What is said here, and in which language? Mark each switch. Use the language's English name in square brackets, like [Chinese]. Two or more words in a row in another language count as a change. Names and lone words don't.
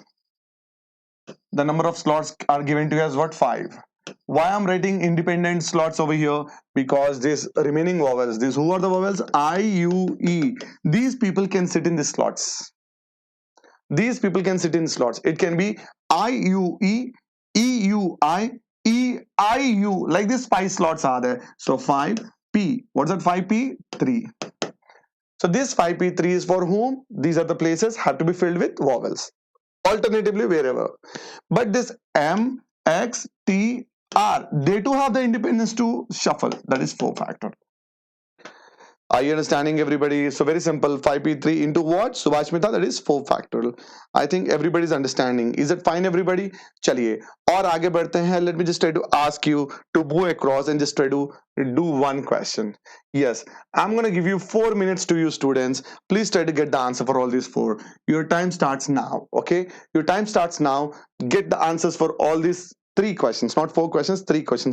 [English] The number of slots are given to you as what? 5. Why I'm writing independent slots over here? Because this remaining vowels, this who are the vowels? I, U, E. These people can sit in the slots. These people can sit in slots. It can be I, U, E, E, U, I, E, I, U. Like this 5 slots are there. So 5, P. What's that 5P? 3. So this 5P3 is for whom? These are the places have to be filled with vowels. Alternatively, wherever. But this M, X, T, R, they too have the independence to shuffle. That is 4 factor. Are you understanding, everybody? So very simple. 5p3 into what? Subhashmita, that is 4 factorial. I think everybody is understanding. Is it fine, everybody? [Hindi] चलिए और आगे बढ़ते हैं. [English] Let me just try to ask you to move across and just try to do one question. Yes, I'm going to give you 4 minutes to you students. Please try to get the answer for all these 4. Your time starts now. Okay, your time starts now. Get the answers for all these 3 questions, not 4 questions, 3 questions.